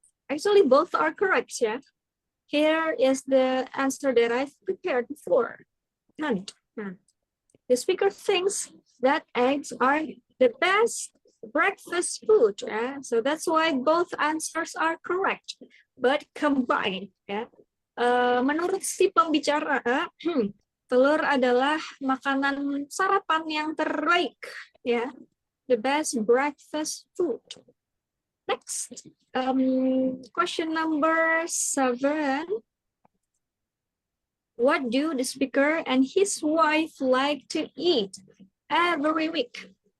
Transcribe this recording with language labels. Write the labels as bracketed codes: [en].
[en] Actually, both are correct. Yeah. Here is the answer that I've prepared before. None. The speaker thinks that eggs are the best breakfast food. Yeah? So that's why both answers are correct, but combined. Yeah? [id] Menurut si pembicara, telur adalah makanan sarapan yang terbaik. [en] Yeah? The best breakfast food. Next, question number 7. What do the speaker and his wife like to eat every week?